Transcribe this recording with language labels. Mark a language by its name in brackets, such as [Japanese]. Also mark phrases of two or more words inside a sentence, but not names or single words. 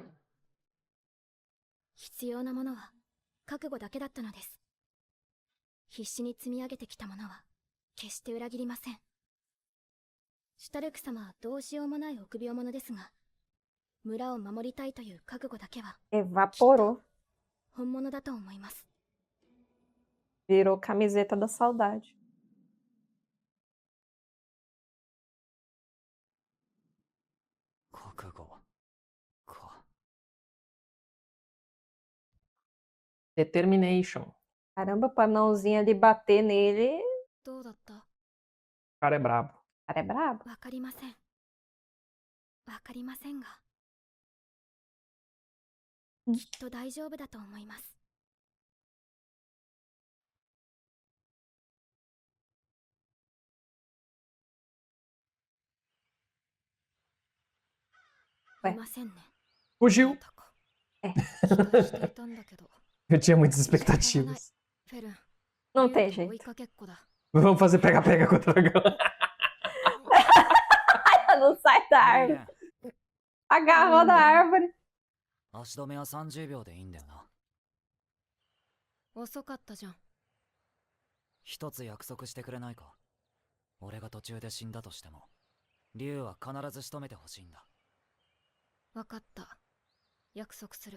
[Japanese] 必要なものは覚悟だけだったのです。必死に積み上げてきたものは決して裏切りません。シュタルク様はどうしようもない臆病者ですが、村を守りたいという覚悟だけは [Portuguese] Evaporou. [Japanese] 本物だと思います。 [Portuguese] Virou camiseta da saudade. Determination. Caramba, pra anãozinho ali bater nele. [Japanese] どうだった？ [Portuguese] O cara é brabo. O cara é brabo. [Japanese] わかりません。わかりませんが、きっと大丈夫だと思います。 Ué. いませんね。 [Portuguese] Fugiu. [Japanese] 期待していたんだけど。 [Portuguese] Eu tinha muitas expectativas. [Japanese] フェルン、 [Portuguese] Não tem [Japanese] 竜と追い [Portuguese] jeito. [Japanese] かけっこだ。 [Portuguese] Vamos fazer pega-pega com o dragão. Não sai da árvore. Agarrou da árvore. [Japanese] 足止めは30秒でいいんだよな。遅かったじゃん。一つ約束してくれないか？俺が途中で死んだとしても、竜は必ず仕留めてほしいんだ。わかった。約束する。